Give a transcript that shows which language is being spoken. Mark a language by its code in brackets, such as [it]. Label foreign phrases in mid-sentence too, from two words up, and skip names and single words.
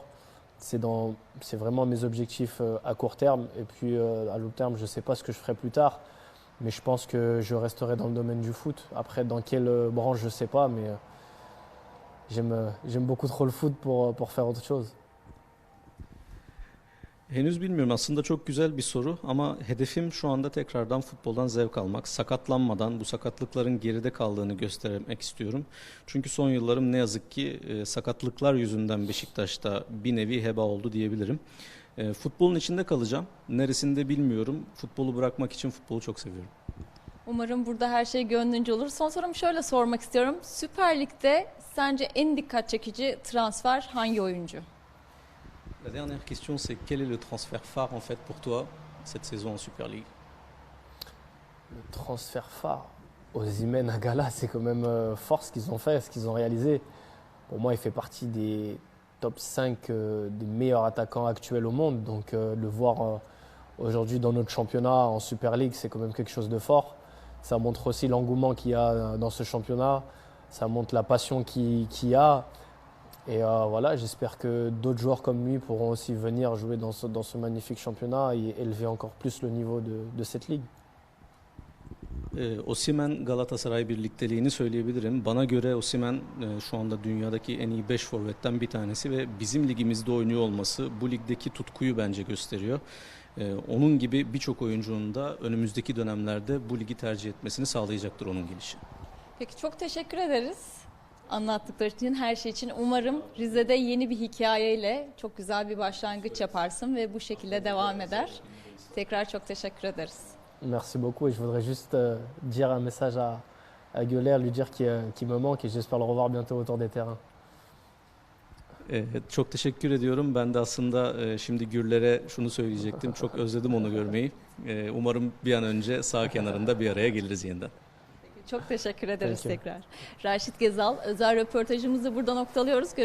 [fr] C'est vraiment mes objectifs à court terme. Et puis à long terme, je ne sais pas ce que je ferai plus tard. Mais je pense que je resterai dans le domaine du foot. Après, dans quelle branche, je ne sais pas. Mais j'aime beaucoup trop le foot pour faire autre chose. [tr] Henüz bilmiyorum, aslında çok güzel bir soru ama hedefim şu anda tekrardan futboldan zevk almak. Sakatlanmadan bu sakatlıkların geride kaldığını göstermek istiyorum. Çünkü son yıllarım ne yazık ki sakatlıklar yüzünden Beşiktaş'ta bir nevi heba oldu diyebilirim. Futbolun içinde kalacağım. Neresinde bilmiyorum. Futbolu bırakmak için futbolu çok seviyorum. Umarım burada her şey gönlünce olur. Son sorumu şöyle sormak istiyorum. Süper Lig'de sence en dikkat çekici transfer hangi oyuncu? [fr] La dernière question, c'est quel est le transfert phare en fait pour toi cette saison en Super League? Le transfert phare, Osimhen à Gala, c'est quand même fort ce qu'ils ont fait, ce qu'ils ont réalisé. Pour moi, il fait partie des top 5 des meilleurs attaquants actuels au monde. Donc le voir aujourd'hui dans notre championnat en Super League, c'est quand même quelque chose de fort. Ça montre aussi l'engouement qu'il y a dans ce championnat. Ça montre la passion qu'il y a. Et voilà, j'espère que d'autres joueurs comme lui pourront aussi venir jouer dans ce magnifique championnat et élever encore plus le niveau de cette ligue. [tr] Osimhen Galatasaray birlikteliğini söyleyebilirim. Bana göre Osimhen şu anda dünyadaki en iyi 5 forvetten bir tanesi ve bizim ligimizde oynuyor olması bu ligdeki tutkuyu bence gösteriyor. Onun gibi birçok oyuncunun da önümüzdeki dönemlerde bu ligi tercih etmesini sağlayacaktır onun gelişi. Peki, çok teşekkür ederiz anlattıkları için, her şey için. Umarım Rize'de yeni bir hikayeyle çok güzel bir başlangıç yaparsın ve bu şekilde devam eder. Tekrar çok teşekkür ederiz. [fr] Merci beaucoup et je voudrais juste dire un message à Güler, lui dire qu'il me manque et j'espère le revoir bientôt autour des terrains. [tr] Çok teşekkür ediyorum. Ben de aslında şimdi Gürler'e şunu söyleyecektim. Çok özledim onu görmeyi. Umarım bir an önce sağ kenarında bir araya geliriz yeniden. Çok teşekkür ederiz [en] Thank you. [tr] tekrar. Raşit Gezal, özel röportajımızı burada noktalıyoruz.